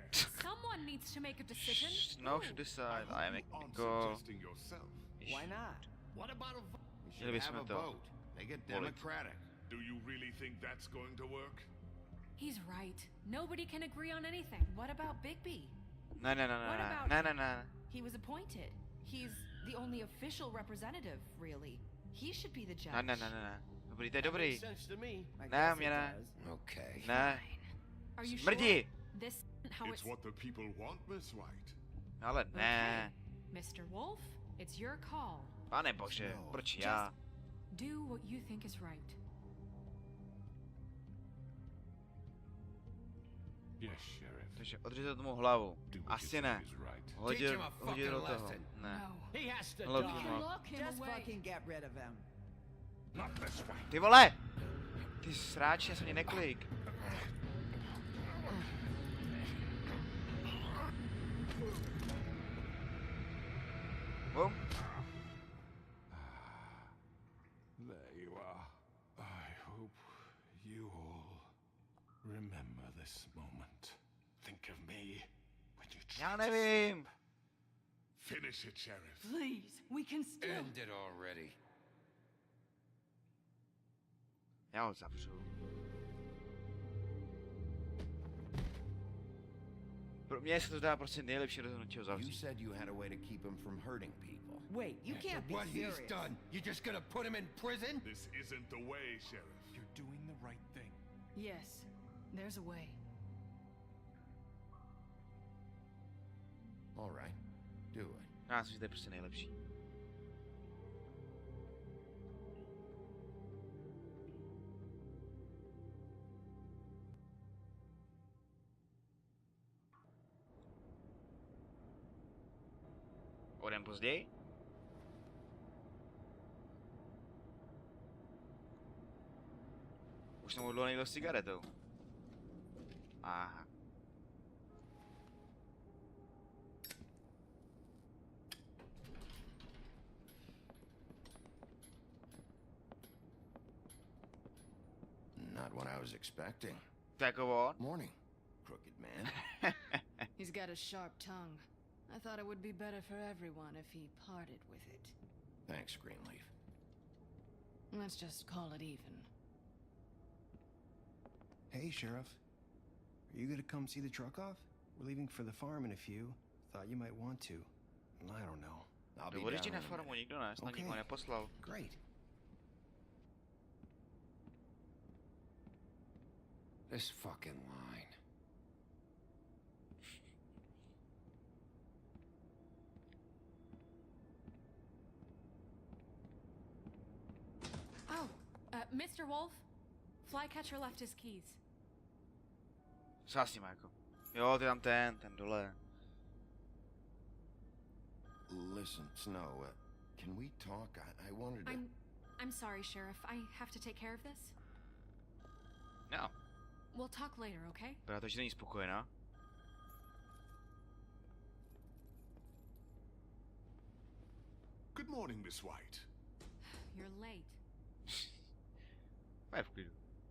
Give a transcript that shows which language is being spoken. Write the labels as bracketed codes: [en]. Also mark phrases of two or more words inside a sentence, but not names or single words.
[en] someone needs to make a decision. No, should decide. I am On go. suggesting yourself. Why not? What about a vote? We should [cs] Měli [en] have [cs] bychom [en] a [cs] to [en] vote. Make it [cs] volit. [en] democratic. Do you really think that's going to work? He's right. Nobody can agree on anything. What about Bigby? [cs] Ne, ne, ne, [en] What [cs] ne, [en] about- [cs] ne, ne, ne. [en] He was appointed. He's the only official representative, really. He should be the judge. [cs] Ne, ne, ne, ne, ne. Dobrý, to je dobrý. [en] Makes sense to me. [cs] Ne, mě ne. [en] Okay. [cs] Ne. [en] Are you [cs] Smrdí. [en] sure? This isn't how It's what the people want, Miss White. [cs] Ale ne. [en] Mr. Wolf, it's your call. [cs] Pane bože, [en] No. [cs] proč já? [en] Do what you think is right. Yes, Sheriff. [cs] Takže odřezat tomu hlavu. [en] Do what you [cs] Asi [en] think [cs] ne. [en] is right. [cs] Hodil, [en] him a [cs] hodil do [en] fucking [cs] toho. [en] lesson. [cs] Ne. [en] No. He has to Look, We die. can lock him Just away. fucking get rid of him. Not this way. [cs] Ty vole! Ty sráči, já jsem mě neklik. Bum. [en] There you are. I hope you all remember this moment. Think of me when you [cs] Já [en] try to [cs] nevím. [en] Finish it, Sheriff. Please, we can still. End it already. [cs] Já ho zavřu. Pro mě se to zdá prostě nejlepší rozhodnutí ho [en] You [cs] zavřít. [en] said you had a way to keep him from hurting people. Wait, you can't be What serious. he's done, you're just gonna put him in prison? This isn't the way, Sheriff. You're doing the right thing. Yes, there's a way. All right, do it. [cs] Já myslím, že to je prostě nejlepší. O den později? Už jsem dlouho nejel s cigaretou. Aha. [en] Not what I was expecting. [cs] Jako on? [en] Morning, crooked man. He's got a sharp tongue. I thought it would be better for everyone if he parted with it. Thanks, Greenleaf. Let's just call it even. Hey, Sheriff. Are you gonna come see the truck off? We're leaving for the farm in a few. Thought you might want to. I don't know. I'll be [cs] Dovolíš ti [en] down [cs] na [en] in [cs] a farmu, [en] minute. [cs] nikdo ne, snad [en] Okay. [cs] nikoho neposlal. [en] Great. This fucking line. Oh, Mr. Wolf, Flycatcher left his keys. [cs] Co s ním jako? Jo, ty tam ten dole. [en] Listen, Snow, can we talk? I wanted to... I'm sorry, Sheriff. I have to take care of this. No, We'll talk later, okay? [cs] byla to, že není spokojená. [en] Good morning, Miss White. You're late. [cs] Je v klidu.